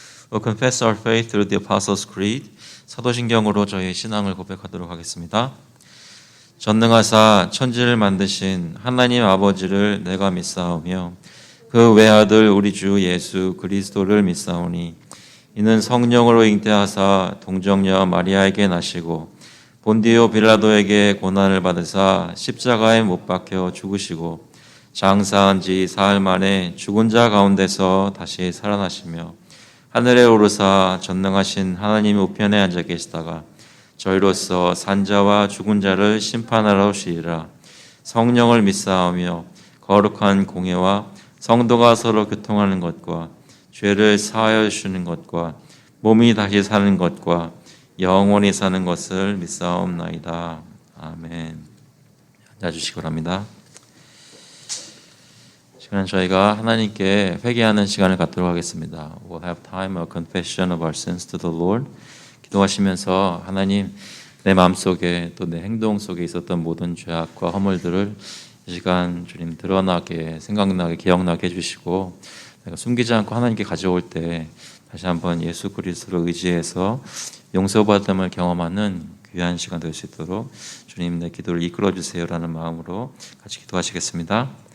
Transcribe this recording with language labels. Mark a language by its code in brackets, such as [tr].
[en] We'll confess our faith through the Apostles' Creed. [ko] 사도신경으로 저희의 신앙을 고백하도록 하겠습니다. 전능하사 천지를 만드신 하나님 아버지를 내가 믿사오며 그 외아들 우리 주 예수 그리스도를 믿사오니 이는 성령으로 잉태하사 동정녀 마리아에게 나시고 본디오 빌라도에게 고난을 받으사 십자가에 못 박혀 죽으시고 장사한 지 사흘 만에 죽은 자 가운데서 다시 살아나시며 하늘에 오르사 전능하신 하나님 우편에 앉아 계시다가 저희로서 산자와 죽은 자를 심판하러 오시리라. 성령을 믿사오며 거룩한 공예와 성도가 서로 교통하는 것과 죄를 사하여 주시는 것과 몸이 다시 사는 것과 영원히 사는 것을 믿사옵나이다. 아멘. 앉아주시기 바랍니다. 시간은 저희가 하나님께 회개하는 시간을 갖도록 하겠습니다. [en] We'll have time of confession of our sins to the Lord. [ko] 기도하시면서 하나님 내 마음속에 또 내 행동 속에 있었던 모든 죄악과 허물들을 이 시간 주님 드러나게 생각나게 기억나게 해주시고 내가 숨기지 않고 하나님께 가져올 때 다시 한번 예수 그리스도를 의지해서 용서받음을 경험하는 귀한 시간 될 수 있도록 주님 내 기도를 이끌어 주세요라는 마음으로 같이 기도하시겠습니다.